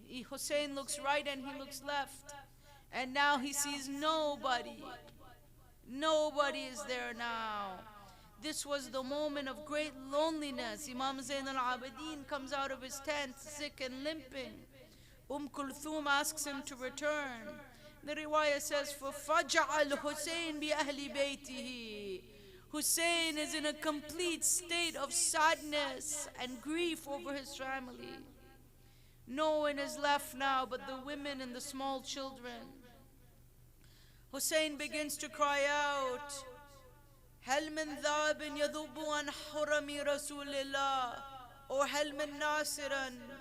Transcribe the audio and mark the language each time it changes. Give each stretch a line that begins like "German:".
English: Hussein looks right and he looks left, and now he sees nobody. Nobody is there now. This was the moment of great loneliness. Imam Zain al-Abidin comes out of his tent sick and limping. Kulthum asks him to return. The riwayah says,
Arabic: فَفَجَعَ الْحُسَيْنِ بِأَهْلِ بَيْتِهِ.
English: Hussein is in a complete state of sadness and grief over his family. No one is left now but the women and the small children. Hussein begins to cry out,
Arabic: هَلْ مِنْ ذَابٍ يَذُبُّ عَنْ حُرَمِ رَسُولِ اللَّهِ, or هَلْ مِنْ نَاصِرًا.